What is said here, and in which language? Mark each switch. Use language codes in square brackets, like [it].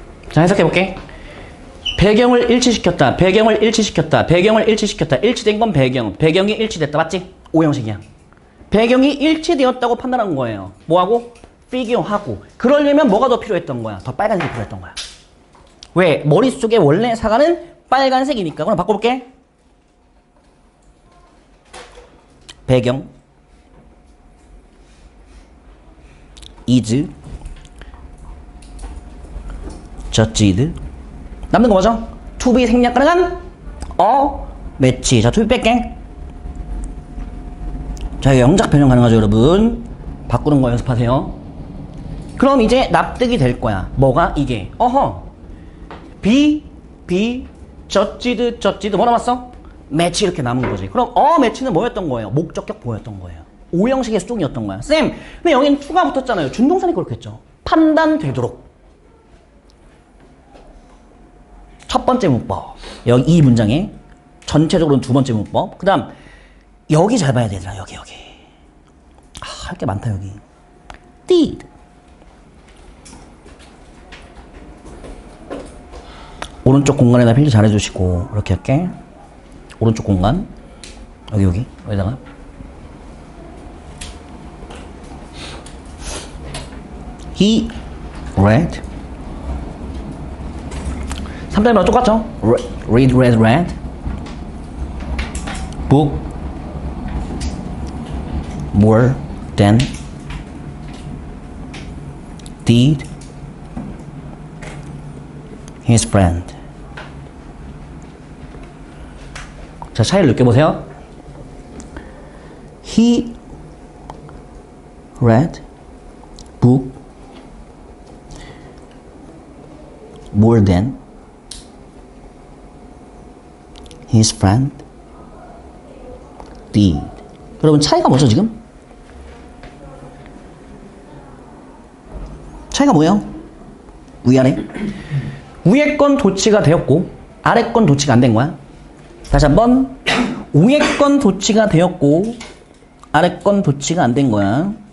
[ko] 자, 해석해볼게. 배경을 일치시켰다. 배경을 일치시켰다. 배경을 일치시켰다. 일치된 건 배경. 배경이 일치됐다. 맞지? 5형식이야. 배경이 일치되었다고 판단한 거예요. 뭐하고? 피규어하고. 그러려면 뭐가 더 필요했던 거야? 더 빨간색이 필요했던 거야. 왜? 머릿속에 원래 사과는 빨간색이니까. 그럼 바꿔볼게. [en] 배경 is judged. [ko] 남는 거 뭐죠? [en] to be [ko] 생략 가능한 [en] match. [ko] 자, [en] to be [ko] 뺄게. 자, 이거 영작 변형 가능하죠, 여러분? 바꾸는 거 연습하세요. 그럼 이제 납득이 될 거야. 뭐가 이게? [en] be, judged [ko] 뭐 남았어? match 이렇게 남은 거지. 그럼 match는 뭐였던 거예요? 목적격 보였던 거예요. 5형식의 수동이었던 거야. 쌤, 근데 여기는 to가 붙었잖아요. 준동사니 그렇겠죠. 판단되도록. 첫 번째 문법. 여기 이 문장에 전체적으로는 두 번째 문법. 그 다음 여기 잘 봐야 되더라. 여기. 할 게 많다 여기. did. 오른쪽 공간에다 필기 잘해주시고 이렇게 할게. 오른쪽 공간 여기다가 [en] he read. [ko] 3단계랑 똑같죠? [en] read book more than did his friend. [ko] 자, 차이를 느껴보세요. [en] He read book more than his friend did. [ko] 여러분 차이가 뭐죠 지금? 차이가 뭐예요? 위아래. 위에 건 도치가 되었고 아래 건 도치가 안 된 거야. 다시 한번. 위에 건 도치가 되었고 아래 건 도치가 안 된 거야.